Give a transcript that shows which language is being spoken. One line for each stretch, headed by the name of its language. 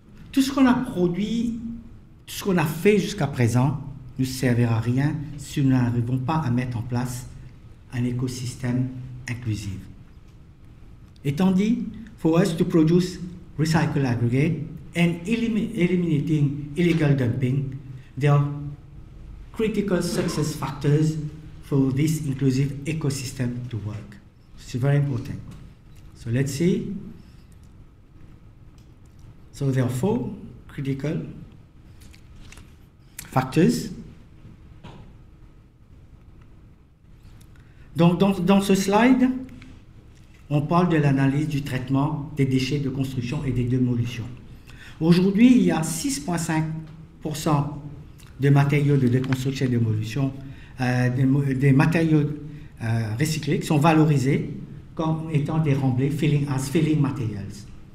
French: Tout ce qu'on a produit, tout ce qu'on a fait jusqu'à présent ne servira à rien si nous n'arrivons pas à mettre en place un écosystème inclusif. Étant dit,
English: for us to produce recycled aggregate and eliminating illegal dumping, there are critical success factors for this inclusive ecosystem to work. It's very important. So let's see. So there are 4 critical factors.
French: Donc dans ce slide, on parle de l'analyse du traitement des déchets de construction et des démolitions. Aujourd'hui, il y a 6,5% de matériaux de déconstruction et de démolition, des matériaux recyclés qui sont valorisés comme étant des remblais
English: as filling materials.